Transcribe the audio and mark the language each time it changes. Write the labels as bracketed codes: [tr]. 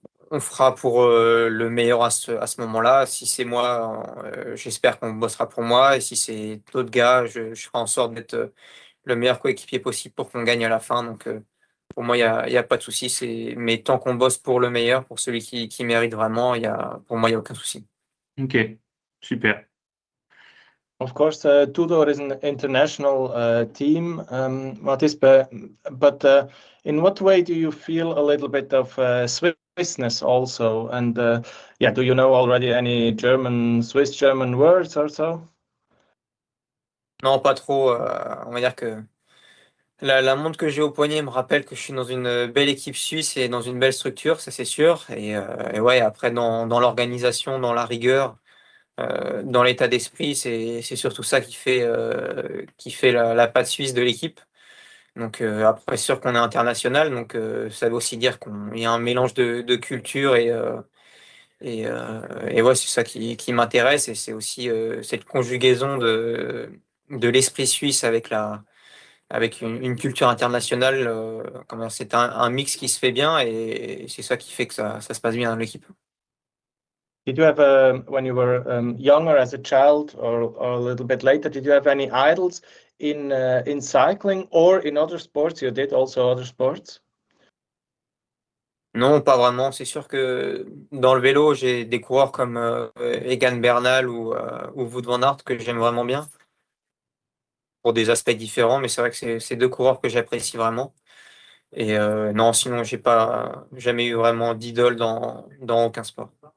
[fr] on fera pour le meilleur à ce moment-là. Si c'est moi, j'espère qu'on bossera pour moi, et si c'est d'autres gars, je ferai en sorte d'être le meilleur coéquipier possible pour qu'on gagne à la fin. Donc, pour moi, il y a pas de souci. Mais tant qu'on bosse pour le meilleur, pour celui qui mérite vraiment, pour moi, il n'y a aucun souci. Ok. Super. [en] Of course, Tudor is an international team, Mathis, but in what way do you feel a little bit of Swissness also? And yeah, do you know already any Swiss German words or so? [fr] Non, pas trop. On va dire que la montre que j'ai au poignet me rappelle que je suis dans une belle équipe suisse et dans une belle structure, ça c'est sûr. Et ouais, après, dans l'organisation, dans la rigueur, dans l'état d'esprit, c'est surtout ça qui fait la patte suisse de l'équipe. Donc après, c'est sûr qu'on est international, donc ça veut aussi dire qu'il y a un mélange de culture et ouais, c'est ça qui m'intéresse et c'est aussi cette conjugaison de l'esprit suisse avec une culture internationale. C'est un mix qui se fait bien et c'est ça qui fait que ça se passe bien dans l'équipe. [en] Did you have, when you were younger as a child or a little bit later, did you have any idols in cycling or in other sports? You did also other sports? [fr] Non, pas vraiment. C'est sûr que dans le vélo, j'ai des coureurs comme Egan Bernal ou Wout van Aert que j'aime vraiment bien pour des aspects différents, mais c'est vrai que c'est deux coureurs que j'apprécie vraiment. Et non, sinon, j'ai pas jamais eu vraiment d'idole dans aucun sport.